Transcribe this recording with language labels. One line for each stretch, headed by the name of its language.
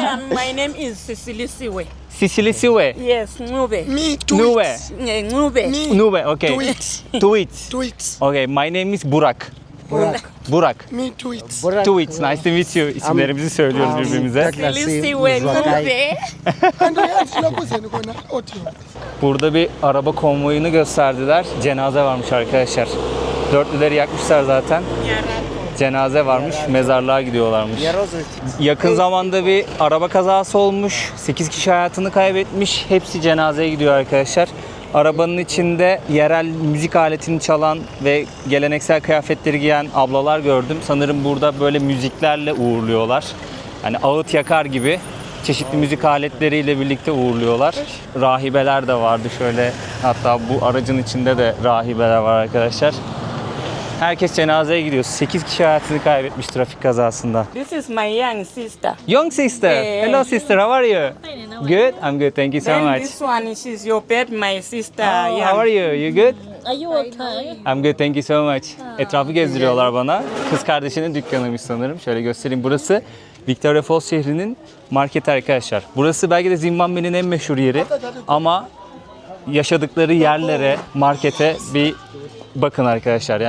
English: My name is Cecily Siwe. Sicily Siwe. Yes, Nube. Nube. Nube. Nube, okay. Tweets. Tweets. Okay, my name is Burak. Burak. Me tweets. Tweets, nice to meet you.
Turkish: İsimlerimizi söylüyoruz birbirimize. Cecily Siwe Nube.
English: And we had Silapuzeni kona audio.
Turkish: Burada bir araba konvoyunu gösterdiler. Cenaze varmış arkadaşlar. Dörtlüleri yakmışlar zaten. Cenaze varmış, mezarlığa gidiyorlarmış. Yakın zamanda bir araba kazası olmuş. 8 kişi hayatını kaybetmiş. Hepsi cenazeye gidiyor arkadaşlar. Arabanın içinde yerel müzik aletini çalan ve geleneksel kıyafetleri giyen ablalar gördüm. Sanırım burada böyle müziklerle uğurluyorlar. Hani ağıt yakar gibi çeşitli müzik aletleriyle birlikte uğurluyorlar. Rahibeler de vardı şöyle. Hatta bu aracın içinde de rahibeler var arkadaşlar. Herkes cenazeye gidiyor. 8 kişi hayatını kaybetmiş trafik kazasında.
English: This is my young sister. Young sister. Hello sister, how are you? Good. I'm good. Thank you so Then much. this one, she's your pet, my sister. Oh, young. how are you? You good? Are you okay? I'm good. Thank you so much.
Turkish: Etrafı gezdiriyorlar bana. Kız kardeşinin dükkanıymış sanırım. Şöyle göstereyim. Burası Victoria Falls şehrinin marketi arkadaşlar. Burası belki de Zimbabwe'nin en meşhur yeri. Ama yaşadıkları yerlere, markete bir bakın arkadaşlar.